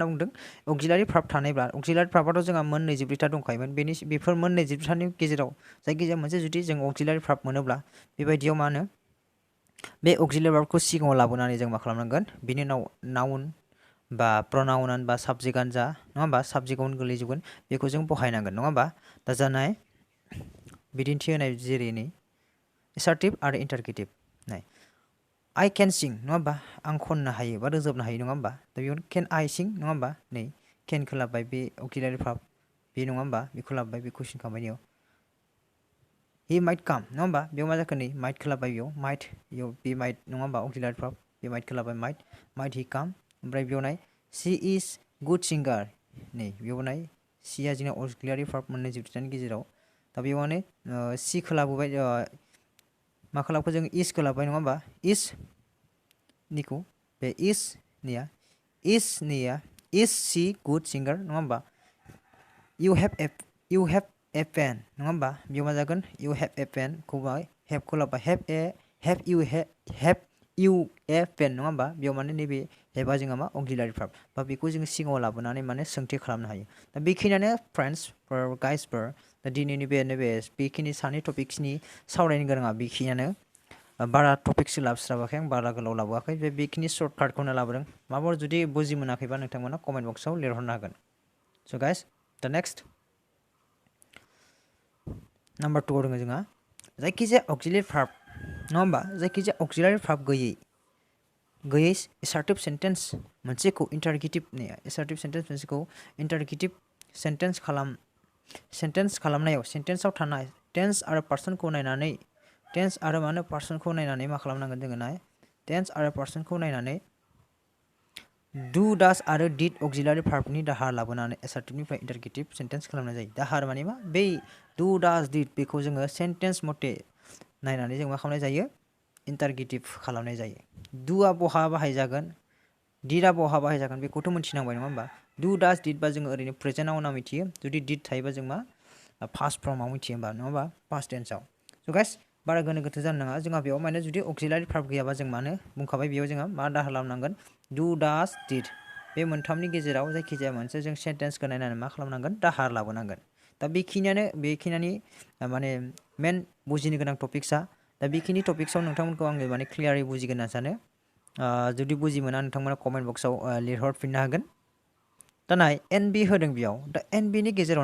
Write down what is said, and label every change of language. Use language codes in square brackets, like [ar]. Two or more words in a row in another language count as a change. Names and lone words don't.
[brx] बुंदों [en] auxiliary verb [brx] थानायब्ला [en] auxiliary verbआथ' [brx] जोंहा मोननै जिब्रैथा दंखायोमोन बेफोर मोननै जिब्रैथानि गेजेराव जायखिजाया मोनसे जुदि जों [en] auxiliary verb [brx] मोनोब्ला बेबायदियाव मा होनो बे [en] auxiliary verbखौ [brx] सिगाङाव लाबोनानै जों मा खालामनांगोन बिनि उनाव नाउन बा प्रनाउनानो बा साबजेक्टआनो जा नङा होमबा साबजेक्टआवनो गोलैजोबगोन बेखौ जों बहायनांगोन नङा होमबा दा जानाय बिदिन्थि होनाय जेरै नै एसार्टिभ आरो इन्टारगेटिभ नाय [en] I can [brx] सिं नङा होमबा आं खननो हायो बा रोजाबनो हायो नङा होमबा दा बेयाव [en] can I [brx] सिं नङा होमबा नै केनखौ लाबोबाय बे अक्सिलारि भार्ब बे नङा होमबा बेखौ लाबोबाय बे कुइसन खालामनायाव [en] he might come [brx] नङा होमबा बेयाव मा जाखो नै might खोलाबाय बेयाव might बेयाव be might नङा होमबा [en] auxiliary verb be might [brx] खोलाबाय [en] might he come [brx] ओमफ्राय बेयाव नाय [en] she is good singer [brx] नै बेयाव नाय she आ जोंना [en] auxiliary verb [brx] मोननै जोबथेनायनि गेजेराव दा बेयाव माने she खोलाबोबाय मा खोलाबखो जों is खोलाबबाय नङा होमबा is निखौ बे is निया [en] is she good singer [brx] नङा होमबा [en] you have a pen [brx] नङा होमबा बेयाव मा जागोन you [en] have a pen [brx] खौहाय have खोलाबबाय [en] have you a pen [brx] नङा होमबा बेयाव माने नैबे have आ जोंहा मा [en] auxiliary verb [brx] बा बेखौ जोङो सिगाङाव लाबोनानै माने सोंथि खालामनो हायो दा बेखिनियानो [en] friends guysफोर [brx] दा दिनैनि नैबे बेखिनि सानै टपिक्सनि सावरायनो गोनाङा बेखिनियानो बारा टपिक्स लाबोस्राबाखै आं बारा गोलाव लाबोआखै बेखिनि सर्टकाटखौनो लाबोदों माबाफोर जुदि बुजि मोनाखैबा नोंथांमोना [en] comment boxआव [brx] लिरहरनो हागोन [en] so guys [brx] दा नेक्स्ट नाम्बार 2 दङ जोंहा जायखिजाया [en] auxiliary verb [brx] नङा होमबा जायखिजाया [en] auxiliary verb [brx] गैयै [en] assertive sentence [brx] मोनसेखौ [en] interrogative assertive sentence [brx] मोनसेखौ [en] interrogative sentence [brx] खालामनायाव sentenceआव थानाय tense आरो personखौ नायनानै tense आरो मा होनो personखौ नायनानै मा खालामनांगोन जोङो नाय tense आरो personखौ नायनानै [en] do does [brx] आरो did [en] auxiliary verbनि [brx] दाहार लाबोनानै assertiveनिफ्राय interrogative sentence खालामनाय जायो दाहार माने मा बै [en] do does did [brx] बेखौ जोङो sentence मथे नायनानै जों मा खालामनाय जायो interrogative खालामनाय जायो doआ बहा बाहायजागोन didआ बहा बाहायजागोन बेखौथ' मिथिनांबाय नङा होमबा [en] do does did [brx] बा जोङो ओरैनो प्रेजेन्टआव उनाव मिथियो जुदि did थायोबा जों मा [en] past formआव [brx] मिथियो होमबा नङा होमबा [en] past tenseआव so guys [brx] बारा गोनो गोथो जानो नाङा जोंहा बेयाव माने जुदि [en] auxiliary verb [brx] गैयाबा जों मानो बुंखाबाय बेयाव जोङो मा दाहार लाबोनांगोन [en] do does did [brx] बे मोनथामनि गेजेराव जायखिजाया मोनसे जों सेन्टेन्सखौ नायनानै मा खालामनांगोन दाहार लाबोनांगोन दा बेखिनियानो माने मेन बुजिनो गोनां टपिक्सआ दा बेखिनि टपिक्सआव नोंथांमोनखौ आङो माने क्लियारै बुजिगोन होनना सानो जुदि बुजि मोना नोंथांमोना [en] comment boxआव [brx] लिरहरफिननो हागोन दा नाय NB होदों बेयाव दा NBनि गेजेराव